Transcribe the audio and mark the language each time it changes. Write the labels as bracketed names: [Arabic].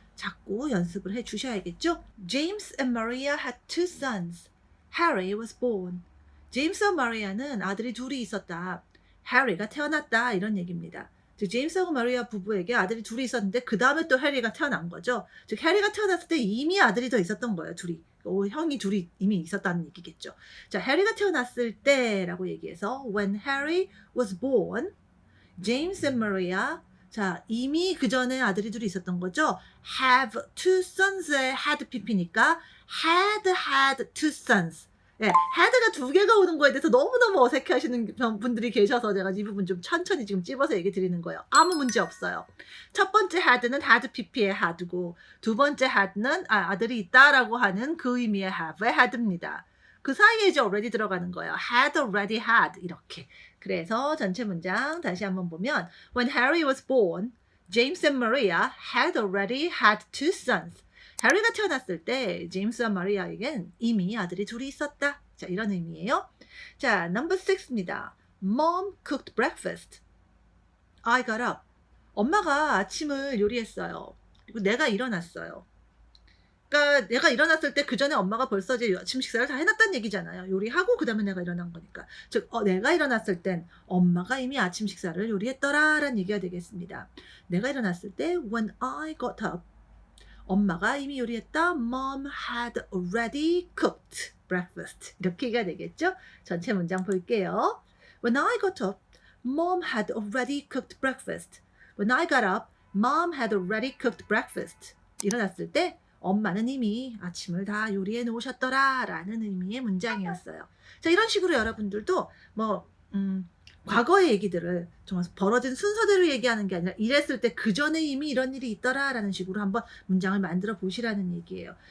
[Korean] 자꾸 연습을 해 주셔야겠죠? [English] James and Maria had two sons. Harry was born. [Korean] 제임스와 마리아는 아들이 둘이 있었다. 해리가 태어났다. 이런 얘기입니다. 즉 제임스하고 마리아 부부에게 아들이 둘이 있었는데 그 다음에 또 해리가 태어난 거죠. 즉 해리가 태어났을 때 이미 아들이 더 있었던 거예요. 둘이. 형이 둘이 이미 있었다는 얘기겠죠. 자, 해리가 태어났을 때라고 얘기해서 [English] when Harry was born, James and Maria, [Korean] 자, 이미 그 전에 아들이 둘이 있었던 거죠. have two sons의 had pp니까 had two sons. 예, had가 두 개가 오는 거에 대해서 너무너무 어색해 하시는 분들이 계셔서 제가 이 부분 좀 천천히 지금 찝어서 얘기 드리는 거예요. 아무 문제 없어요. 첫 번째 had는 had pp의 had고 두 번째 had는 아들이 있다라고 하는 그 의미의 have의 had입니다. 그 사이에 이제 already 들어가는 거예요. [English] had already had [Korean] 이렇게. 그래서 전체 문장 다시 한번 보면 [English] When Harry was born, James and Maria had already had two sons. [Korean] 해리가 태어났을 때 제임스와 마리아에겐 이미 아들이 둘이 있었다. 자, 이런 의미예요. 자, number 6입니다. [English] Mom cooked breakfast. I got up. [Korean] 엄마가 아침을 요리했어요. 그리고 내가 일어났어요. 그러니까 내가 일어났을 때 그 전에 엄마가 벌써 이제 아침 식사를 다 해놨다는 얘기잖아요. 요리하고 그 다음에 내가 일어난 거니까. 즉 내가 일어났을 땐 엄마가 이미 아침 식사를 요리했더라라는 얘기가 되겠습니다. 내가 일어났을 때 [English] when I got up [Korean] 엄마가 이미 요리했다. [English] Mom had already cooked breakfast. [Korean] 이렇게 얘기가 되겠죠? 전체 문장 볼게요. [English] When I got up, Mom had already cooked breakfast. When I got up, Mom had already cooked breakfast. [Korean] 일어났을 때 엄마는 이미 아침을 다 요리해 놓으셨더라 라는 의미의 문장이었어요. 자, 이런 식으로 여러분들도 과거의 얘기들을 정말 벌어진 순서대로 얘기하는 게 아니라 이랬을 때 그 전에 이미 이런 일이 있더라 라는 식으로 한번 문장을 만들어 보시라는 얘기예요.